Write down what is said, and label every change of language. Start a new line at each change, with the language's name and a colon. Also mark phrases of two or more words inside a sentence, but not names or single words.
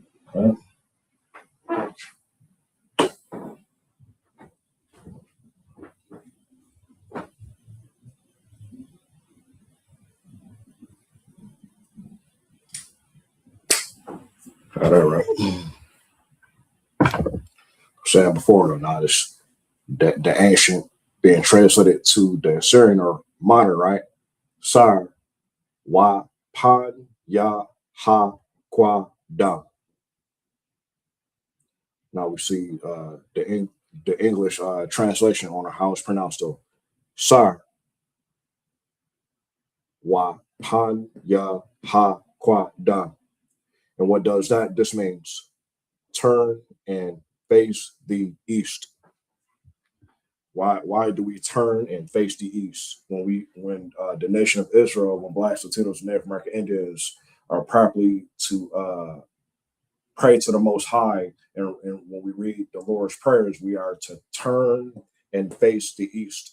English: All right. Saying before though, now this the ancient being translated to the Syrian or modern, right? Sar wa pan ya ha qua da. Now we see the English translation on how it's pronounced though. Sar wa pan ya ha qua da. And what does that? This means turn and face the east. Why do we turn and face the east when the nation of Israel, when blacks, Latinos, and Native American Indians are properly to pray to the Most High, and when we read the Lord's prayers, we are to turn and face the east.